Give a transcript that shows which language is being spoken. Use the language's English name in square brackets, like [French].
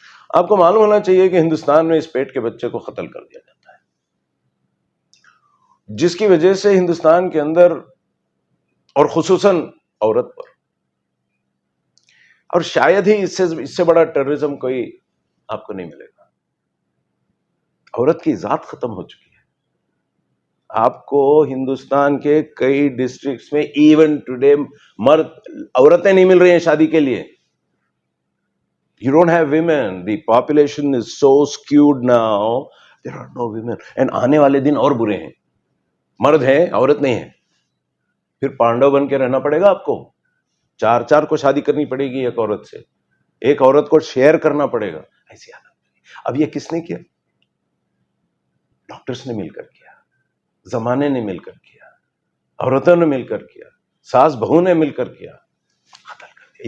[Urdu] آپ کو معلوم ہونا چاہیے کہ ہندوستان میں اس پیٹ کے بچے کو قتل کر دیا جاتا ہے، جس کی وجہ سے ہندوستان کے اندر اور خصوصاً عورت پر، اور شاید ہی اس سے بڑا ٹیررزم کوئی آپ کو نہیں ملے گا. عورت کی ذات ختم ہو چکی ہے. آپ کو ہندوستان کے کئی ڈسٹرکٹس میں [English] even today [Urdu] عورتیں نہیں مل رہی ہیں شادی کے لیے. [English] You don't have women. The population is so skewed now. There are no women. [Urdu] And آنے والے دن اور برے ہیں. مرد ہیں، عورت نہیں ہے. پھر پانڈو بن کے رہنا پڑے گا آپ کو. 4 کو شادی کرنی پڑے گی ایک عورت سے. ایک عورت کو شیئر کرنا پڑے گا. ایسی حالت. اب یہ کس نے کیا؟ ڈاکٹرز نے مل کر کیا، زمانے نے مل کر کیا، عورتوں نے مل کر کیا، ساس بہو نے مل کر کیا، قتل کر دیا.